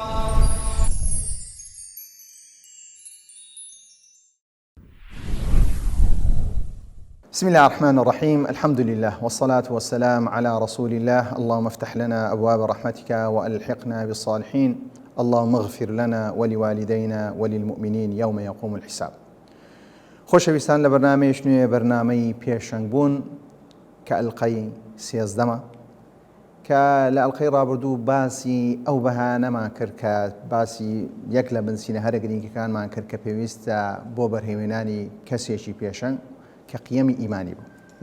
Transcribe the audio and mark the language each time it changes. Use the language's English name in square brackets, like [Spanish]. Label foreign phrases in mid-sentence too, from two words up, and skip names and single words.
[Arabic] بسم الله الرحمن الرحيم. الحمد لله والصلاة والسلام على رسول الله. اللهم افتح لنا أبواب رحمتك وألحقنا بالصالحين. اللهم اغفر لنا ولوالدينا وللمؤمنين يوم يقوم الحساب. [Central Kurdish] خۆشەویستان لە بەرنامەیەک نوێ بەرنامەی پێشەنگبوون کە ئەلقەی سێزدەمە کە لە ئەلقەی ڕابردوو باسی ئەو بەهانەمان کرد کە باسی یەک لە بنسینە هەرە گرنگەکانمان کرد کە پێویستە بۆ بەرهێوێنانی کەسێکی پێشەنگ کە قیەمی ئیمانی بوو.